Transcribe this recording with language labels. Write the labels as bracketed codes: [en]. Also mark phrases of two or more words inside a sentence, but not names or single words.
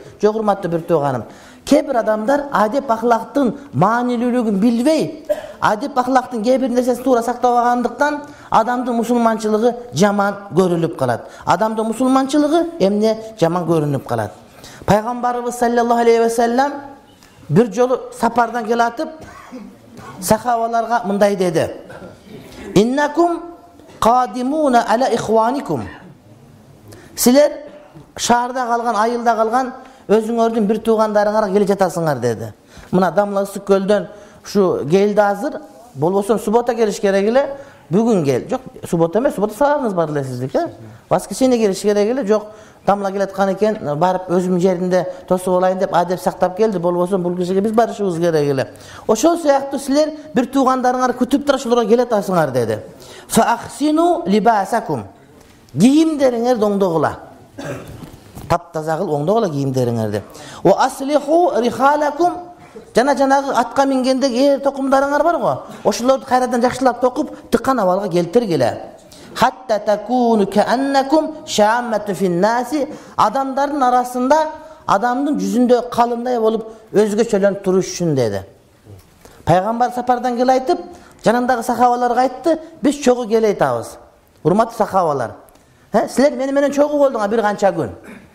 [ky] Жок, урматтуу бир тууганым. Кээ бир адамдар адеп ахлактын маанилүүлүгүн билбей, адеп ахлактын кээ бир нерсесин туура сактабагандыктан адамдын мусулманчылыгы жаман көрүлүп калат. Адамдын мусулманчылыгы эмне жаман көрүнүп калат. Пайгамбарыбыз [ar] صلى الله عليه وسلم [ky] бир жолу сапардан келатып, сахабаларга мындай деди: [ar] "إنكم قادمون على إخوانكم." [ky] Силер шаарда калган, айылда калган өзүңөрдүн бир туугандарыңарга келе жатасыңар деди. Мына Дамла Ысык көлдөн ушу келди азыр, болбосо суббота келиш керек эле. Бүгүн кел. Жок, суббота эмес, суббота сабагыңыз бар эле сиздики. Воскресенье келиш керек эле. Жок, Дамла келаткан экен, барып өзүм жеринде тосуп алайын деп адеп сактап келди. Болбосо бул кишиге биз барышыбыз керек эле. Ошол сыяктуу силер бир туугандарыңар күтүп тура, ошолорго келе атасыңар деди. [ar] فأحسنوا لباسكم. [ky] Кийимдериңерди оңдогула. Таптаза кыл, оңдогула кийимдериңерди. [ar] وأصلحوا رحالكم. [ky] Жанагы атка мингендеги токумдарыңар бар го. Ошолорду кайрадан жакшылап токуп, тыккан абалга келтиргиле. [ar] حتى تكونوا كأنكم شامة في الناس. [ky] Адамдардын арасында, адамдын жүзүндө калымдай болуп өзгөчөлөнүп туруш үчүн деди. Пайгамбар сапардан кел айтып, жанындагы сахабаларга айтты: "Биз чогуу келе айтабыз. Урматтуу сахабалар, силер мени менен чогуу болдуңар бир канча күн.